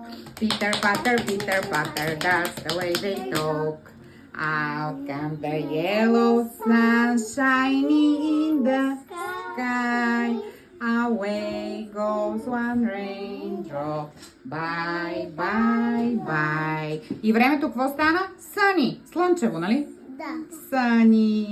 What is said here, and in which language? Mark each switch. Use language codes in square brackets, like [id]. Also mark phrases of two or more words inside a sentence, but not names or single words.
[en] Pitter patter, that's the way they talk. Out come the yellow sun, shining in the sky. Away goes one raindrop. Bye, bye, bye. [bg] И времето какво стана? Sunny. Слънчево, нали? Да. [en] Sunny.